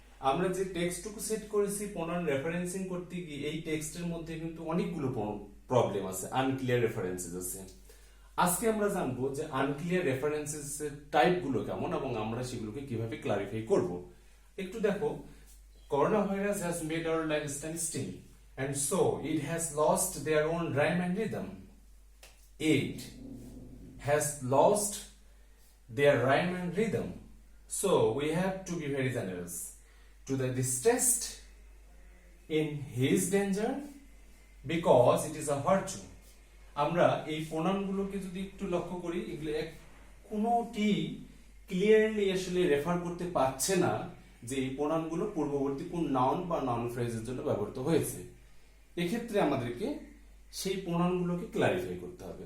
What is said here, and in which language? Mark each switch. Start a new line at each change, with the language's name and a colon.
Bangla: আমরা যে টেক্সটটুকু সেট করেছি প্রনাউন রেফারেন্সিং করতে গিয়ে, এই টেক্সটের মধ্যে কিন্তু অনেকগুলো প্রবলেম আছে, আনক্লিয়ার রেফারেন্সেস আছে। আজকে আমরা জানবো যে আনক্লিয়ার রেফারেন্সেস এর টাইপ গুলো কেমন এবং আমরা সেগুলোকে কিভাবে ক্লারিফাই করব। একটু দেখো,
English: Corona virus has made our lifestyle still and so it has lost their own rhyme and rhythm. It has lost their rhyme and rhythm, so we have to be very generous to the distressed in his danger because it is a virtue.
Bangla: আমরা এই প্রনাউনগুলোকে যদি একটু লক্ষ্য করি, এগুলো কোনোটি clearly আসলে refer করতে পারছে না যে এই প্রোনাউনগুলো পূর্ববর্তী কোন নাউন বা নাউন ফ্রেজের জন্য ব্যবহৃত হয়েছে। এক্ষেত্রে আমাদেরকে সেই প্রোনাউনগুলোকে ক্লারিফাই করতে হবে।